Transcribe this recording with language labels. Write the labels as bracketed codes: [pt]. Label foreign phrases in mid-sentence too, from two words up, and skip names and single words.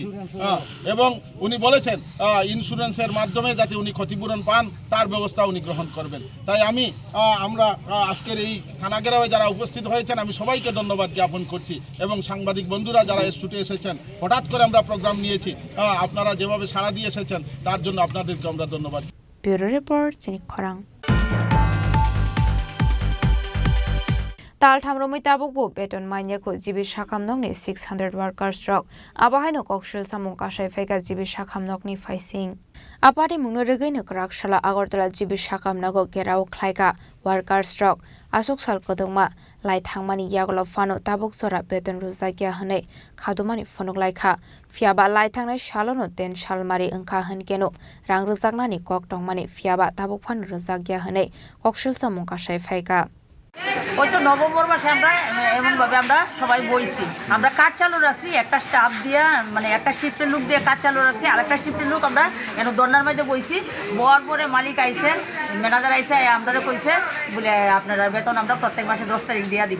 [bn] এবং উনি বলেছেন ইন্স্যুরেন্সের মাধ্যমে যাতে উনি ক্ষতিপূরণ পান তার ব্যবস্থা উনি গ্রহণ করবেন। তাই আমরা আজকের এই থানা ঘেরাওয়ে যারা উপস্থিত হয়েছেন আমি সবাইকে ধন্যবাদ জ্ঞাপন করছি এবং সাংবাদিক বন্ধুরা যারা ছুটে এসেছেন, হঠাৎ করে আমরা প্রোগ্রাম নিয়েছি, আপনারা যেভাবে সাড়া দিয়ে এসেছেন তার জন্য আপনাদেরকে আমরা ধন্যবাদ। ব্যুরো রিপোর্ট চিনিক খরাং। [trp] ताल थामरोमै ताबुकबो बेतन माइन्याखौ जिबि साखामनकनि 600 वर्कर्स रक आबाहायनो कक्सुल सामुं कासाय फाइगा जिबि साखामनकनि फाइसिं आपादे मुंनो रगैनो क्राकशाला आगरतला जिबि साखामनगो गेराव ख्लाइगा वर्कर्स रक आसक साल कदंमा लाई थांमानि यागल फानो ताबुक सरा बेतन रुजागिया हनै खादुमानि फनक लाइखा फियाबा लाई थांनाय सालनो 10 सालमारि ओंखा हनकेनो रां रुजागनानि कक दंमानि फियाबा ताबुक फान रुजागिया हनै कक्सुल सामुं कासाय फाइगा [bn] ওই তো নভেম্বর মাসে আমরা এমনভাবে আমরা সবাই বইছি, আমরা কাজ চালু রাখছি একটা স্টাফ দিয়ে, মানে একটা শিফটের লোক দিয়ে কাজ চালু রাখছি, আর একটা শিফটের লোক আমরা এখন দন্ডার মধ্যে বইছি। বর পরে মালিক আইসে, ম্যানেজার আইসে, আমরা কইছে বলে আপনারা বেতন আমরা প্রত্যেক মাসে 10 তারিখ দিয়ে দিব।